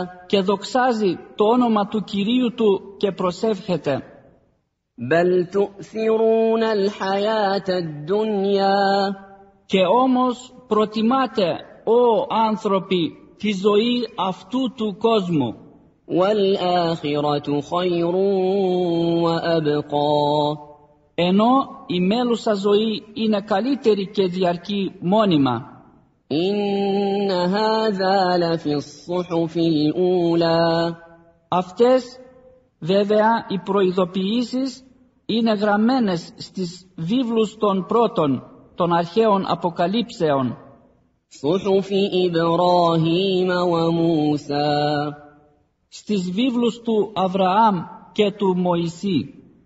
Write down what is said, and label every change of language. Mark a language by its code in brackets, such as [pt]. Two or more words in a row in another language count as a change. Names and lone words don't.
[el] Και δοξάζει το όνομα του Κυρίου του και προσεύχεται. [ar] بَلْ تُؤْثِرُونَ الْحَيَاةَ الدُّنْيَا. [el] Και όμως προτιμάτε, ó άνθρωποι, τη ζωή αυτού του κόσμου. [ar] وَالْآخِرَةُ خَيْرٌ وَأَبْقَى. [el] Ενώ η μέλουσα ζωή είναι καλύτερη και διαρκεί μόνιμα. [ar] إِنَّ هَذَا لَفِي الصُّحُفِ الْأُولَى. [el] Αυτές βέβαια οι προειδοποιήσεις είναι γραμμένες στις βίβλους των πρώτων, των αρχαίων αποκαλύψεων. [ar] صُحُفِ إِبْرَاهِيمَ وَمُوسَى. [el] Στις βίβλους του Αβραάμ και του Μωυσή.